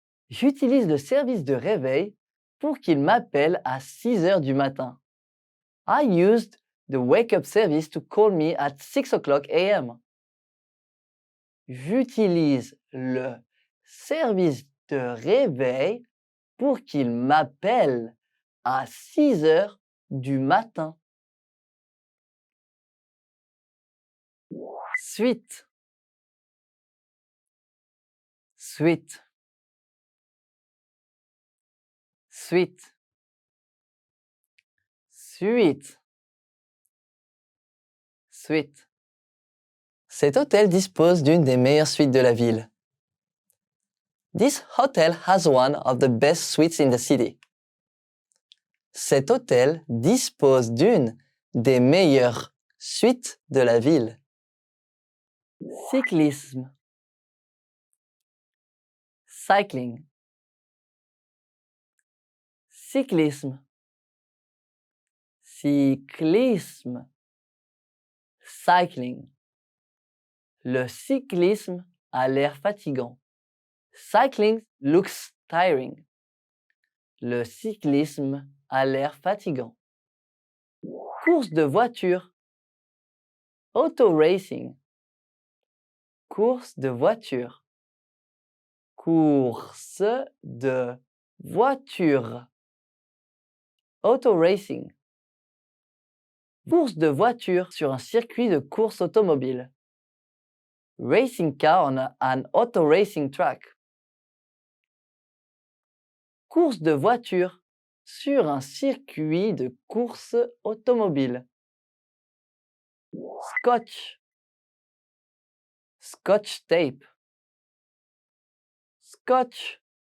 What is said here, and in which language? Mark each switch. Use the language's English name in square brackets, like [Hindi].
[French] J'utilise le service de réveil pour qu'il m'appelle à 6 heures du matin. [English] I used the wake up service to call me at 6 o'clock a.m. [French] J'utilise le service de réveil pour qu'il m'appelle à 6 heures du matin. Suite. Suite. Suite. Suite. Suite. Cet hôtel dispose d'une des meilleures suites de la ville. [English] This hotel has one of the best suites in the city. [French] Cet hôtel dispose d'une des meilleures suites de la ville. Cyclisme. [English] Cycling. [French] Cyclisme. Cyclisme. [English] Cycling. [French] Le cyclisme a l'air fatigant. [English] Cycling looks tiring. [French] Le cyclisme a l'air fatigant. Course de voiture. [English] Auto racing. [French] Course de voiture. Course de voiture. [English] Auto racing. [French] Course de voiture sur un circuit de course automobile. [English] Racing car on an auto racing track. [French] Course de voiture sur un circuit de course automobile. [English] Scotch. Scotch tape. Scotch.